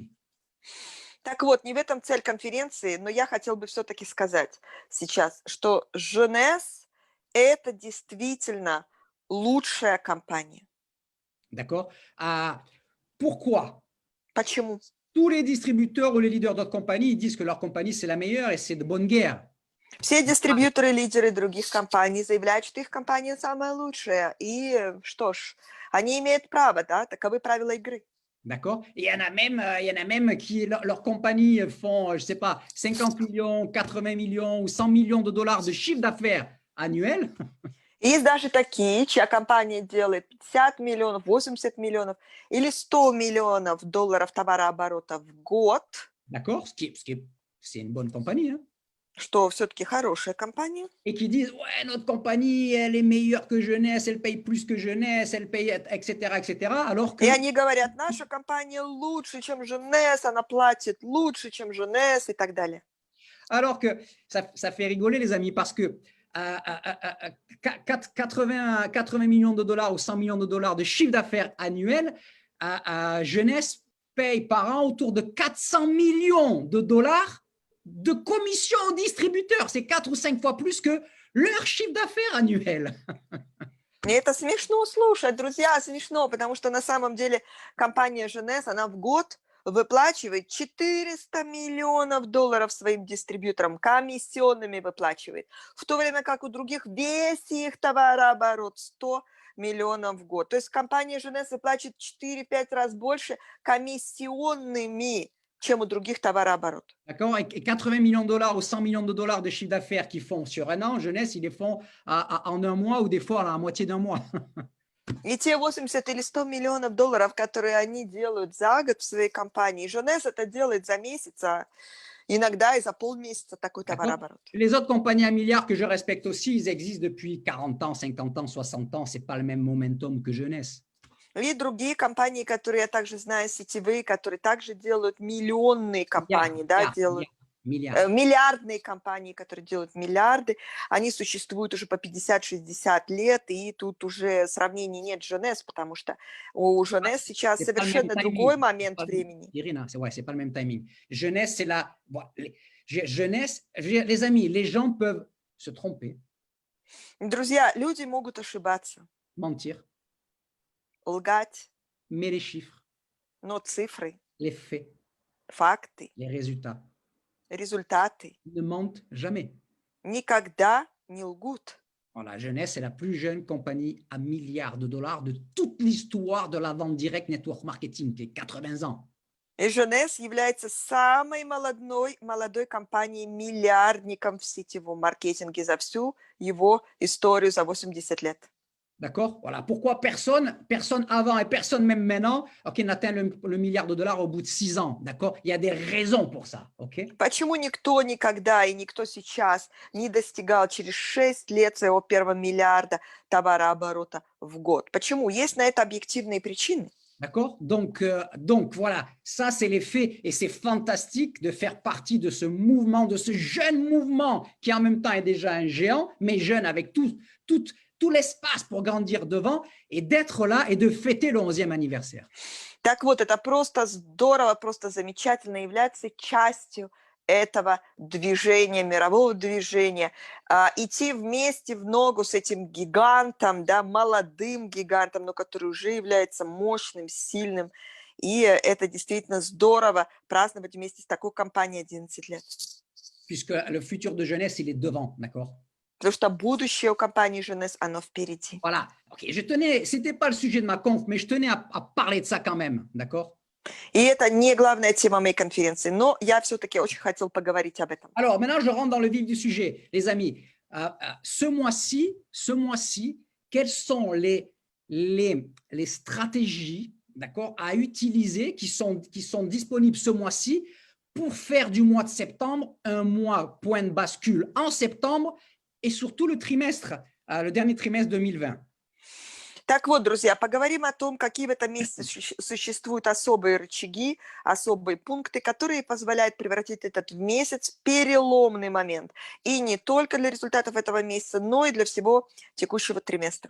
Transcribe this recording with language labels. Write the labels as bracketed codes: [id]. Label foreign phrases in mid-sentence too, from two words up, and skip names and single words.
[ru] Так вот, не в этом цель конференции, но я хотел бы все-таки сказать сейчас, что Jeunesse – это действительно лучшая компания. [fr] D'accord? Pourquoi? [ru] Почему? [fr] Tous les distributeurs ou les leaders d'autres compagnies disent que leur compagnie, c'est la meilleure et c'est de bonne guerre. [ru] Все дистрибьюторы, лидеры других компаний заявляют, что их компания самая лучшая. И что ж, они имеют право, да, таковы правила игры. [fr] D'accord? Il y en a même qui, leur compagnie font, je ne sais pas, 50 millions, 80 millions ou 100 millions de dollars de chiffre d'affaires annuel. [ru] Есть даже такие, чья компания делает 50 миллионов, 80 миллионов или 100 миллионов долларов товарооборота в год. [fr] D'accord? C'est une bonne compagnie. Hein? [ru] что все-таки хорошая компания. [fr] et qui disent ouais, notre compagnie, elle est meilleure que Jeunesse, elle paye plus que Jeunesse, elle paye, etc., etc. Alors que, [ru] И они говорят, наша компания лучше, чем Женес, она платит лучше, чем Женес и так далее. [fr] alors que ça fait rigoler, les amis, parce que 80 millions de dollars ou 100 millions de dollars de chiffre d'affaires annuel, Jeunesse paye par an autour de 400 millions de dollars de commission aux distributeurs. C'est 4 ou 5 fois plus que leur chiffre d'affaires annuel. [ru] И это смешно слушать, друзья, смешно, потому что на самом деле компания Женес, она в год выплачивает 400 миллионов долларов своим дистрибьюторам, комиссионными выплачивает, в то время как у других весь их товарооборот 100 миллионов в год. То есть компания Женес выплачивает 4-5 раз больше комиссионными, чем у других товарооборот. [fr] D'accord? Et 80 millions de dollars ou 100 millions de dollars de chiffre d'affaires qu'ils font sur un an, Jeunesse, ils les font en un mois ou des fois à la moitié d'un mois. [ru] И те 80 или 100 миллионов долларов, которые они делают за год в своей компании, Женес это делает за месяц, а иногда и за полмесяца такой товарооборот. [fr] Les autres compagnies à milliards que je respecte aussi, ils existent depuis 40 ans, 50 ans, 60 ans. Ce n'est pas le même momentum que Jeunesse. [ru] И другие компании, которые я также знаю, сетевые, которые также делают миллионные компании, миллиардные компании, которые делают миллиарды, они существуют уже по 50-60 лет, и тут уже сравнений нет с Женес, потому что у Женес сейчас совершенно другой момент времени. [fr] Irina, c'est pas le même timing. Jeunesse, c'est la... Jeunesse, les amis, les gens peuvent se tromper. [ru] Друзья, люди могут ошибаться, [fr] mentir, [ru] лгать, [fr] mais les chiffres, [ru] но цифры, [fr] les faits, [ru] факты, [fr] les résultats [ru] результаты [fr] ne mentent jamais. [ru] никогда не лгут. [fr] La Jeunesse est la plus jeune compagnie à milliards de dollars de toute l'histoire de la vente directe [en] network marketing, [fr] qui est 80 ans. [ru] И Женес является самой молодой компанией-миллиардником в сетевом маркетинге за всю его историю за 80 лет. [fr] D'accord? Voilà. Pourquoi personne avant et personne même maintenant, OK, n'atteint le milliard de dollars au bout de 6 ans. D'accord? Il y a des raisons pour ça. OK? [ru] Почему никто никогда и никто сейчас не достигал через 6 лет своего первого миллиарда товарооборота в год? Почему? Есть на это объективные причины. [fr] D'accord? Donc voilà, ça c'est les faits et c'est fantastique de faire partie de ce mouvement, de ce jeune mouvement qui en même temps est déjà un géant, mais jeune avec tout l'espace pour grandir devant et d'être là et de fêter le 11e anniversaire. [ru] Так вот, это просто здорово, просто замечательно являться частью этого движения, мирового движения, идти вместе в ногу с этим гигантом, да, молодым гигантом, но который уже является мощным, сильным. И это действительно здорово праздновать вместе с такой компанией 11 лет. [fr] Puisque le futur de Jeunesse, il est devant, d'accord? [ru] Потому что будущее у компании Jeunesse, оно впереди. [fr] Voilà. OK, c'était pas le sujet de ma conf, mais je tenais à parler de ça quand même, d'accord? [ru] И это не главная тема моей конференции, но я все-таки очень хотел поговорить об этом. [fr] Alors, maintenant, je rentre dans le vif du sujet. Les amis, ce mois-ci, quelles sont les stratégies, d'accord, à utiliser qui sont disponibles ce mois-ci pour faire du mois de septembre un mois point de bascule en septembre et surtout le dernier trimestre 2020. [ru] Так вот, друзья, поговорим о том, какие в этом месяце существуют особые рычаги, особые пункты, которые позволяют превратить этот месяц в переломный момент. И не только для результатов этого месяца, но и для всего текущего триместра.